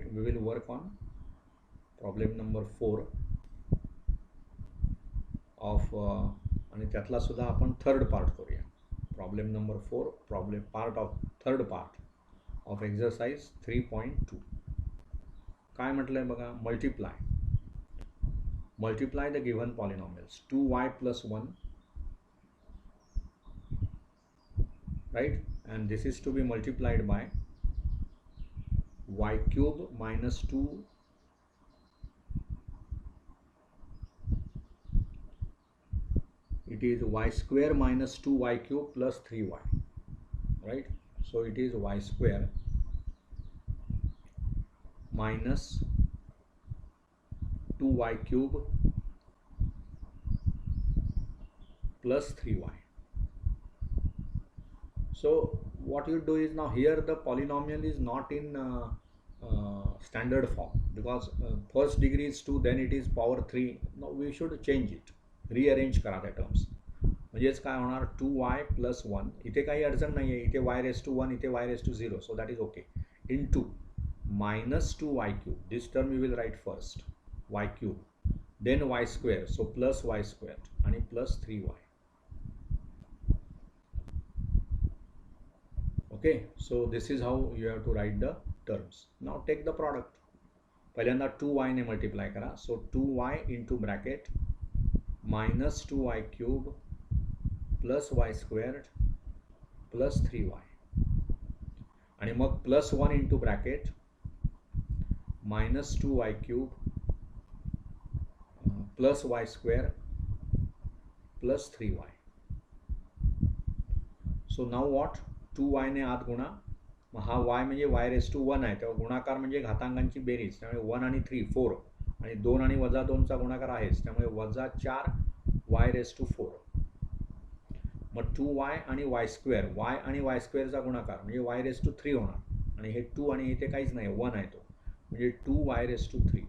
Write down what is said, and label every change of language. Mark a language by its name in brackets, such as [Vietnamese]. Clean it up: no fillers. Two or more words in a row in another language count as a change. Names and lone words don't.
[English] we will work on problem number 4 of [Marathi] आणि त्यातला सुद्धा आपण [English] third part करूया. problem number 4, problem part of third part of exercise 3.2. [Marathi] काय म्हटलं आहे बघा, [English] multiply the given polynomials 2y plus 1, right, and this is to be multiplied by y cube minus 2 it is y square minus 2y cube plus 3y, right? So it is y square minus 2y cube plus 3y. So what you do is, now here the polynomial is not in standard form, because first degree is 2, then it is power 3. Now we should change it, rearrange [Marathi] करा त्या टर्म्स. म्हणजेच काय होणार, [English] 2y plus 1, [Marathi] इथे काही अडचण नाही आहे, इथे [English] y raised to 1, इथे y raised to 0, so that is okay, into minus 2y cube, this term you will write first, y cube, then y square, so plus y squared आणि plus 3y. Okay, so this is how you have to write the terms. Now take the product. [Marathi] पहिल्यांदा 2y ने मल्टिप्लाय करा, [English] so 2y into bracket minus 2y cube plus y squared plus 3y, [Marathi] आणि मग [English] plus 1 into bracket minus 2y cube plus y square plus 3y. So now what, [Marathi] 2y ने आत गुणा, मग हा y म्हणजे [English] y raised to 1 [Marathi] आहे, तेव्हा गुणाकार म्हणजे घातांकांची बेरीज, त्यामुळे 1 आणि 3 4, आणि 2 आणि वजा 2चा गुणाकार आहेच, त्यामुळे वजा 4 [English] y raised to 4. [Marathi] मग 2y आणि y स्क्वेअर, y आणि y स्क्वेअरचा गुणाकार म्हणजे [English] y raised to 3 [Marathi] होणार, आणि हे 2 आणि इथे काहीच नाही, 1 आहे तो, म्हणजे [English] 2y raised to 3.